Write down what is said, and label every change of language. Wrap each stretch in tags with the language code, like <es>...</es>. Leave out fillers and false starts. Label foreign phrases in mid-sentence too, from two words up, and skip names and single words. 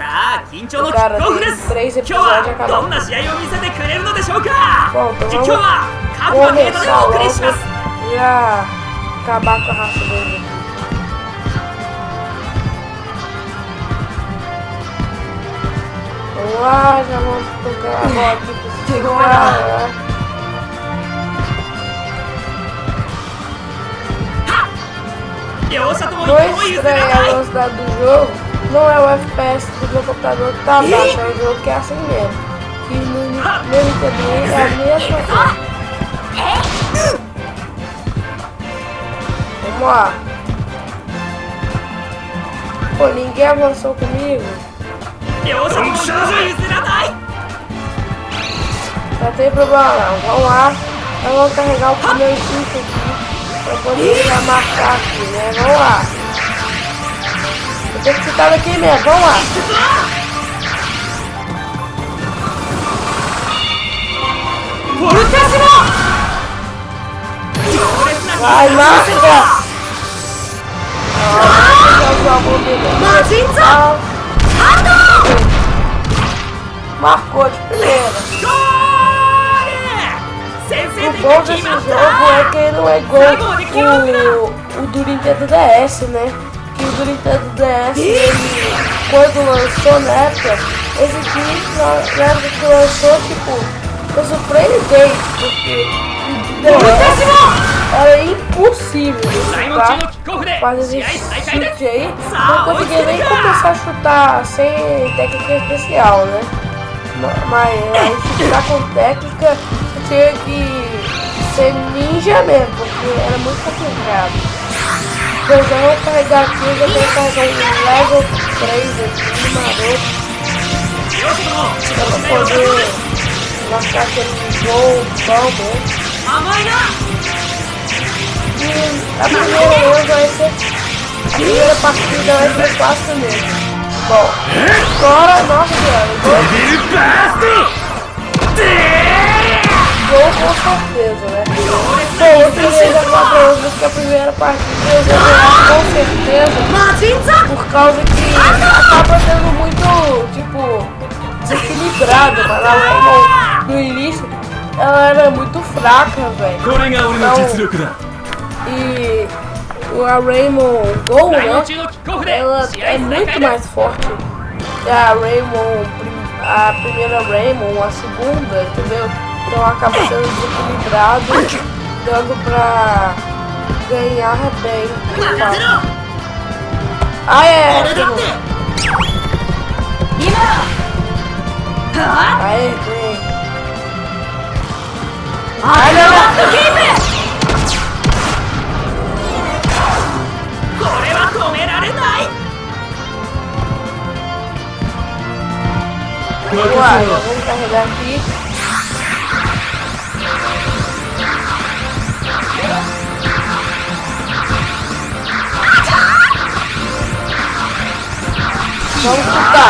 <pt>O cara tem 3 episódios e acaba. Bom, então vamos começar logo e acabar com a raça dele. Ah, já vamos tocar a bola aqui pro segurar.</pt> <ja>両者とも一</ja> <pt>Não</pt> <ja>歩も譲</ja> <pt>estranha</pt> <ja>ら</ja> <pt>a</pt> <ja>ない</ja> <pt>velocidade do jogo, não é o FPS do meu computador que tá baixo, é o jogo que é assim mesmo. Que no meu Nintendo é a mesma coisa. Vamos lá. Pô, ninguém avançou comigo.</pt> <ja>両者とも一歩も譲らない</ja> <pt>Não tem problema não. Vamos lá. Nós vamos carregar o primeiro chute aqui pra poder já marcar aqui, né? Vamos lá. Eu tenho que ficar daqui mesmo. Vamos lá. Vai, marca! Marcou de primeira.</pt> <ja>ゴール先制</ja> <pt>O</pt> <ja>点</ja> <pt>bom</pt> <ja>が</ja> <pt>desse</pt> <ja>決まっ</ja> <pt>jogo</pt> <ja>た</ja> <pt>é que ele não é igual o do Nintendo DS, né? Que o do Nintendo DS, ele, quando lançou na época, esse aqui, na época que lançou, tipo, eu surpreendente, porque o DS era impossível de</pt> <ja>第4</ja> <pt>chutar,</pt> <ja>のキックオフで</ja> <pt>fazer</pt> <ja>試合</ja> <pt>esse</pt> <ja>再開で</ja> <pt>chute aí,</pt> <ja>すさあ</ja> <pt>não</pt> <ja>追いつけ</ja> <pt>conseguia</pt> <ja>る</ja> <pt>nem</pt> <ja>か</ja> <pt>começar a chutar sem técnica especial, né? Mas aí chutar com técnica tinha que ser ninja mesmo, porque era muito complicado. Eu já vou carregar aqui, eu já vou carregar um level 3 aqui no maroto.</pt> <ja>両者とも自動</ja> <pt>Pra</pt> <ja>時代を出す</ja> <pt>poder marcar aquele gol bom mesmo.</pt> <ja>甘いな</ja> <pt>E a primeira vez vai ser. A primeira partida vai ser fácil mesmo. Bom, agora, nossa senhora, gol com certeza, né? Bom, eu queria já falar pra vocês que a primeira partida eu vou ganhar com certeza. Por causa que acaba sendo muito, tipo, desequilibrado. Mas a Raymond, no início, ela era muito fraca, velho.</pt> <ja>これが俺の実力だ</ja> <pt>E a Raymond Gol,</pt> <ja>第</ja> <pt>né?</pt> <ja>4中のキックオフで</ja> <pt>Ela</pt> <ja>試合</ja> <pt>é</pt> <ja>再</ja> <pt>muito</pt> <ja>開で</ja> <pt>mais</pt> <ja>す</ja> <pt>forte que a Raymond, a primeira Raymond, a segunda, entendeu? Então acaba sendo desequilibrado, dando pra ganhar bem.</pt> <ja>任せろ</ja> <pt>Ah, é!</pt> <ja>俺だって今は</ja> <pt>Aê, bem.</pt> <ja>あれはキープこれは止められない</ja> <pt>Vamos lá, já vamos carregar aqui. Vamos chutar.</pt>